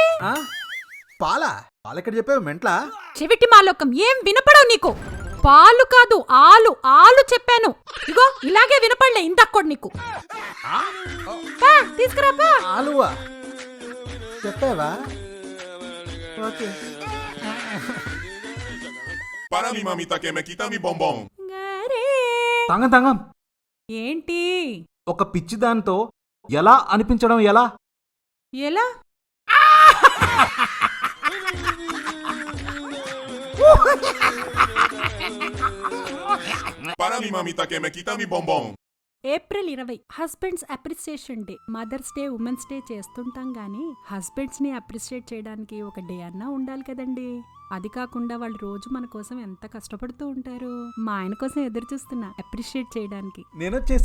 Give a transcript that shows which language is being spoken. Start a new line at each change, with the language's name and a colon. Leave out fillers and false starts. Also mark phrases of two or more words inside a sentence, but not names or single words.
Telugu: పాలా? పాలెక్కడ చెప్పావు మెంట్లా? చెవిటి మాలోకం, ఏం వినపడవు నీకు? పాలు కాదు ఆలు, ఆలు చెప్పాను. ఇగో ఇలాగే వినపడలే ఇంతక్కడు నీకు. తీసుకురాపా. ఆలువా చెప్పావా? ఓకే.
Spanish: Para mi mamita que me quita mi bombón.
Telugu: తంగం తంగం. ఏంటి? ఒక పిచ్చి దాంతో ఎలా అనిపించడం ఎలా? ఎలా?
Spanish: Para mi mamita que me quita mi bombón.
English: April 20 husbands appreciation day. mothers day, womens day
Telugu: చేస్తుంటాం గానీ హస్బెండ్స్ ని అప్రిసియేట్ చేయడానికి ఒక డే అన్నా ఉండాలి కదండి. అది కాకుండా వాళ్ళు రోజు మన కోసం ఎంత కష్టపడుతూ ఉంటారు. మా ఆయన కోసం ఎదురు చూస్తున్నా అప్రిషియేట్ చేయడానికి. నేనొచ్చేసా.